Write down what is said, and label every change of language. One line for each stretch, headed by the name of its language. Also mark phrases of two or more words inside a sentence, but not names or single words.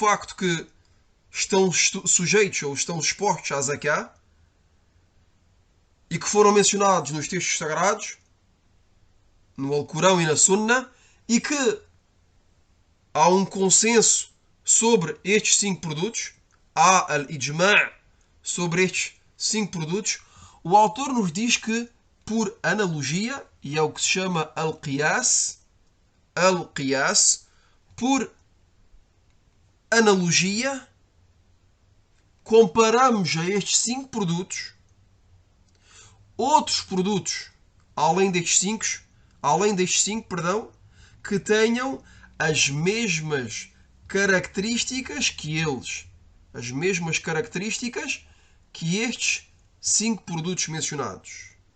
Portuguese: facto que estão sujeitos ou estão expostos à zakah e que foram mencionados nos textos sagrados, no Alcorão e na Sunna, e que há um consenso sobre estes 5 produtos, há al-ijma' sobre estes 5 produtos, o autor nos diz que, por analogia, e é o que se chama al-qiyas, por analogia, comparamos a estes 5 produtos outros produtos, além destes 5, que tenham as mesmas características que eles, as mesmas características que estes 5 produtos mencionados.